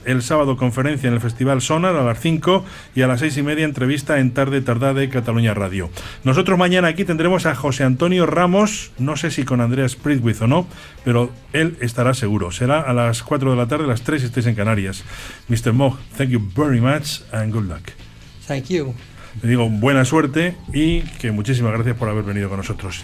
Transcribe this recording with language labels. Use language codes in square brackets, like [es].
[es] El sábado, conferencia en el Festival Sonar a las 5, y a las 6:30, entrevista en Tarde Tardá de Cataluña Radio. Nosotros mañana aquí tendremos a José Antonio Ramos, no sé si con Andrea Spritwith o no, pero él estará seguro. Será a las 4 de la tarde, las 3 si estáis en Canarias. [en] Mr. Moog, thank you very much and good luck. Thank you. [es] Le digo buena suerte y que muchísimas gracias por haber venido con nosotros.